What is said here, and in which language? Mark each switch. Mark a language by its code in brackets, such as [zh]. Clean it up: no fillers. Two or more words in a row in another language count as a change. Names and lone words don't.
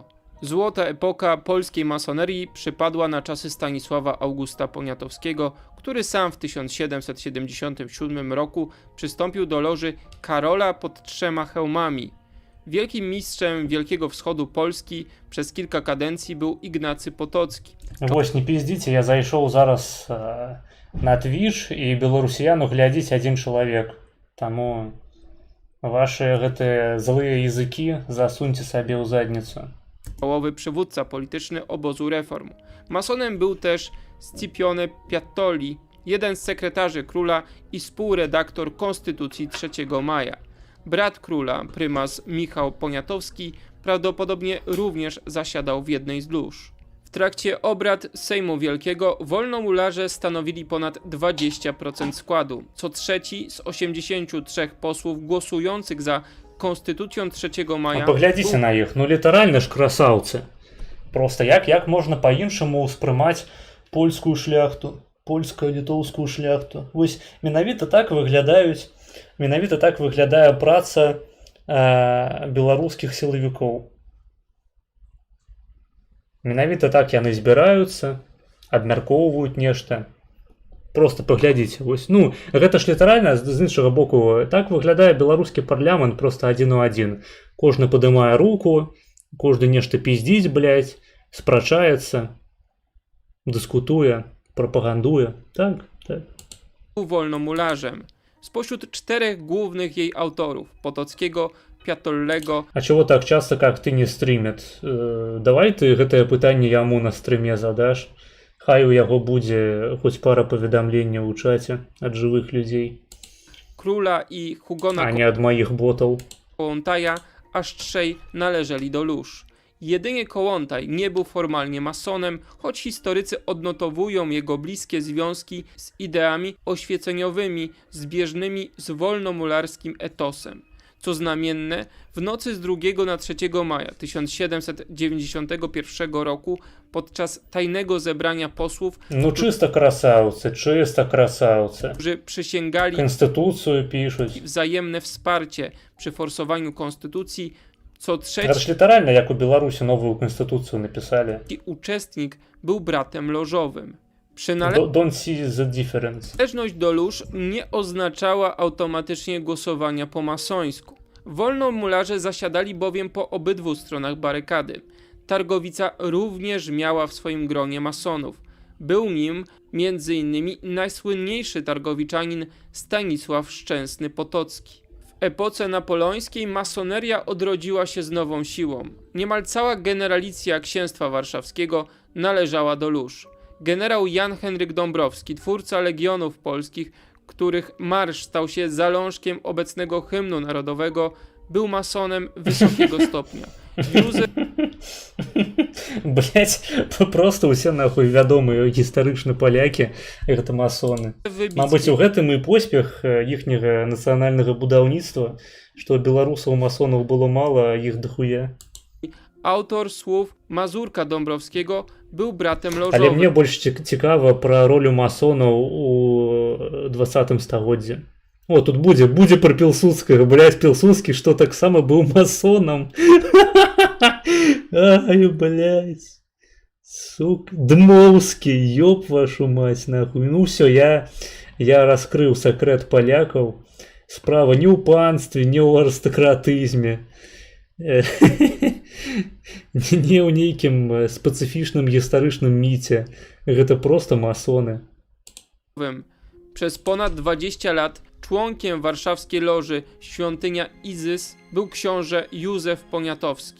[pl] Złota epoka polskiej masonerii przypadła na czasy Stanisława Augusta Poniatowskiego, który sam w 1777 roku przystąpił do loży Karola pod 3 hełmami. Wielkim mistrzem Wielkiego Wschodu Polski przez kilka kadencji był Ignacy Potocki. [be] Вось, не пиздите, я зайшоў зараз на Twitch і беларусіяну глядзіць адзін чалавек. Таму ваши гэтыя злыя языкі засуньце сабе ў задніцу. [pl] Czołowy przywódca polityczny obozu reform. Masonem był też Scipione Piattoli, jeden z sekretarzy króla i współredaktor Konstytucji 3 maja. Brat króla, prymas Michał Poniatowski, prawdopodobnie również zasiadał w jednej z lóż. W trakcie obrad Sejmu Wielkiego wolnomularze stanowili ponad 20% składu. Co trzeci z 83 posłów głosujących za Konstytucją 3 maja... [be] Паглядзіце на іх, ну літаральна ж красаўцы. Проста як можна па-іншаму ўспрымаць польскую шляхту, польска-літоўскую шляхту. Вось менавіта так выглядае праца беларускіх сілавікоў. Менавіта так яны збіраюцца, абмяркоўваюць нешта. Просто паглядзіце, вось, ну, гэта ж літаральна з іншага боку, так выглядае беларускі парламент просто адзін у адзін. Кожны падымае руку, кожны нешта пиздзіць, блядь, спрачаецца, дыскутуе, прапагандуе, так. [pl] był wolnomularzem. Spośród 4 głównych jej autorów, Potockiego, Piatollego, [ru] А чего так часто, как ты не стримит? [be] Давай ты гэтае пытанне яму на стрыме задаш. Хай у яго будзе хоць пара паведамленняў у чаце ад жывых людзей, [pl] Króla i Hugona [be] а не ад маіх ботаў. [pl] Kołłątaja, aż 3 należeli do lóż. Jedynie Kołłątaj nie był formalnie masonem, choć historycy odnotowują jego bliskie związki z ideami oświeceniowymi zbieżnymi z wolnomularskim etosem. Co znamienne, w nocy z 2 na 3 maja 1791 roku podczas tajnego zebrania posłów, [be] Ну чыста красаўцы, [pl] którzy przysięgali [be] Конституцыю пішуць. [pl] wzajemne wsparcie przy forsowaniu konstytucji, co [be] Гэта ж [pl] trzeci [be] літаральна, як у Беларусі новую канстытуцыю напісалі. [pl] uczestnik był bratem lożowym. [en] Don't see the difference. [pl] Przynależność do lóż nie oznaczała automatycznie głosowania po masońsku. Wolnomularze zasiadali bowiem po obydwu stronach barykady. Targowica również miała w swoim gronie masonów. Był nim m.in. najsłynniejszy targowiczanin Stanisław Szczęsny Potocki. W epoce napoleońskiej masoneria odrodziła się z nową siłą. Niemal cała generalicja księstwa warszawskiego należała do lóż. Generał Jan Henryk Dąbrowski, twórca Legionów Polskich, których marsz stał się zalążkiem obecnego hymnu narodowego, był masonem wysokiego stopnia. Józef [be] Блять, просто ўсе нахуй вядомыя гістарычны палякі, гэта масоны. Мабыць, у гэтым і поспех іхняга нацыянальнага будаўніцтва, што беларусаў масонаў было мала, а іх дохуя. [pl] autor słów Mazurka Dąbrowskiego, był bratem [be] Але [pl] lożowym. [be] мне больш цікава пра ролю масонаў у 20 стагоддзі. О, тут будзе пра Пілсудскага, блядь, Пілсудскі, што таксама быў масонам. Ай, блядь. [ru] Сука, Дмоўскі, ёб вашу мать, нахуй. [be] Ну всё, я раскрыў сакрэт палякаў. Справа не ў панстве, не ў арыстакратызме. Не ў нейкім спецыфічным гістарычным міце. Гэта просто масоны. [pl] Przez ponad 20 lat członkiem warszawskiej loży Świątynia Izys był książę Józef Poniatowski.